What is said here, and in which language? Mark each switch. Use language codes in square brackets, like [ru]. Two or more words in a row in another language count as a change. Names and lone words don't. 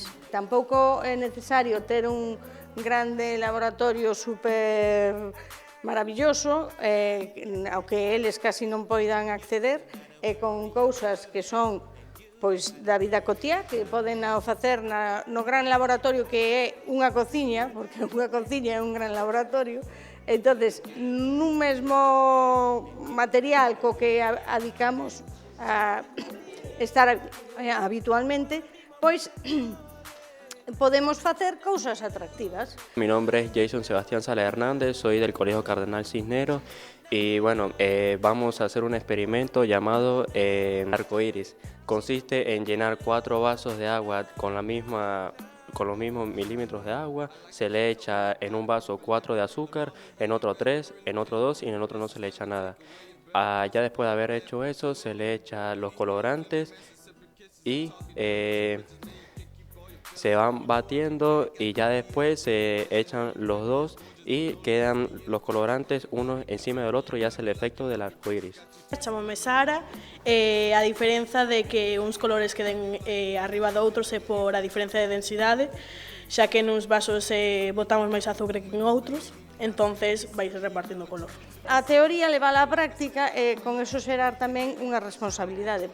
[gl] Tampouco é necesario ter un grande laboratorio super maravilloso ao que eles casi non poidan acceder, e con cousas que son da vida cotiá, que poden facer no gran laboratorio que é unha cociña, porque unha cociña é un gran laboratorio. Entonces, nun mesmo material co que adicamos a estar habitualmente, pois podemos facer cousas atractivas. [es] Mi nombre es Jason Sebastián Sala Hernández, soy del Colegio Cardenal Cisneros y bueno, vamos a hacer un experimento llamado arcoíris. Consiste en llenar 4 vasos de agua con los mismos milímetros de agua, se le echa en un vaso 4 de azúcar, en otro 3, en otro 2 y en el otro no se le echa nada. Ya después de haber hecho eso, se le echa los colorantes y se van batiendo, y ya después se echan los dos y quedan los colorantes uno encima del otro y hace el efecto del arco iris. [gl] Chámome Sara, a diferenza de que uns colores queden arriba doutros é por a diferencia de densidade, xa que nuns vasos botamos máis azúcar que en outros, entonces vais repartindo color. A teoría levala á práctica e con eso xerar tamén unha responsabilidade.